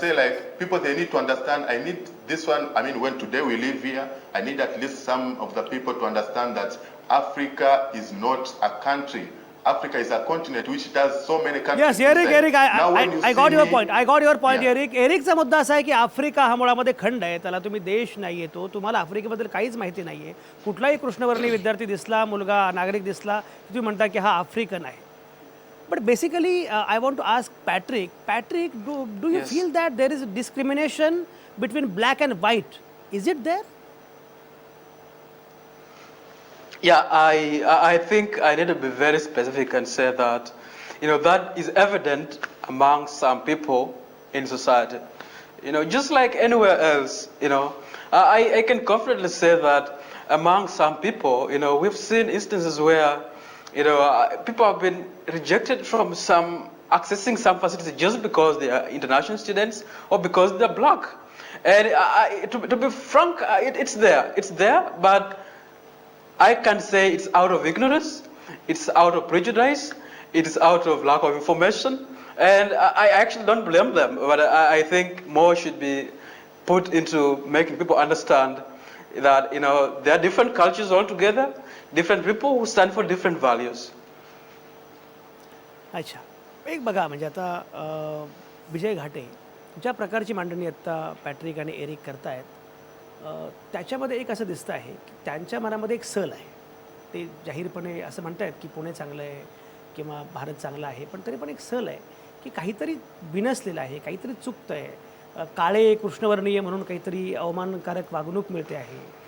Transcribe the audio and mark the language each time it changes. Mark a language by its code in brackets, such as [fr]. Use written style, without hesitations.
[en] say like people, they need to understand. I need this one. When today we live here, I need at least some of the people to understand that Africa is not a country. Africa is a continent which has so many countries. Yes, Eric, Now when you I see got your me- point. I got your point, Yeah. Eric. [mr] एरिकचा मुद्दा असा आहे की Africa हा मुळामध्ये खंड आहे. त्याला तुम्ही देश नाही येतो. तुम्हाला आफ्रिकेबद्दल काहीच माहिती नाही आहे. कुठलाही कृष्णवर्णीय विद्यार्थी दिसला, मुलगा, नागरिक दिसला, तुम्ही म्हणता की हा आफ्रिकन आहे. [en] But basically, I want to ask Patrick. Patrick, do you Yes. feel that there is discrimination between black and white? Is it there? Yeah, I think I need to be very specific and say that, that is evident among some people in society. Just like anywhere else, I can confidently say that among some people, we've seen instances where, people have been rejected from accessing some facilities just because they are international students or because they're black. And to be frank, it's there, but I can say it's out of ignorance, it's out of prejudice, it's out of lack of information, and I actually don't blame them, but I think more should be put into making people understand that, there are different cultures altogether, different people who stand for different values. [mr] अच्छा, एक बघा म्हणजे आता विजय घाटे ज्या प्रकारची मांडणी आत्ता Patrick आणि एरिक करतायत, त्याच्यामध्ये एक असं दिसतं आहे की त्यांच्या मनामध्ये एक सल आहे. ते जाहीरपणे असं म्हणतायत की पुणे चांगलं आहे किंवा भारत चांगला आहे, पण तरी पण एक सल आहे की काहीतरी बिनसलेलं आहे, काहीतरी चुकतं आहे, काळे कृष्णवर्णीय म्हणून काहीतरी अवमानकारक वागणूक मिळते आहे.